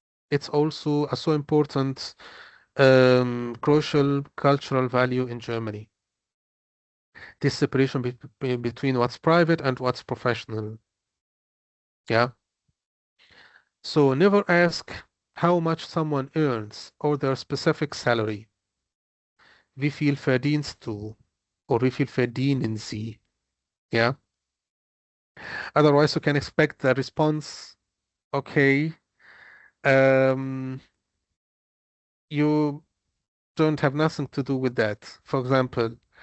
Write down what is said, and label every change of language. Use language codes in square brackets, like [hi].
[en] It's also a so important crucial cultural value in Germany. This separation between what's private and what's professional. Yeah. So never ask how much someone earns or their specific salary. [de] Wie viel verdienst du? Or wie viel verdienen sie? [en] Yeah. Otherwise, you can expect the response, okay, um, you don't have nothing to do with that, for example.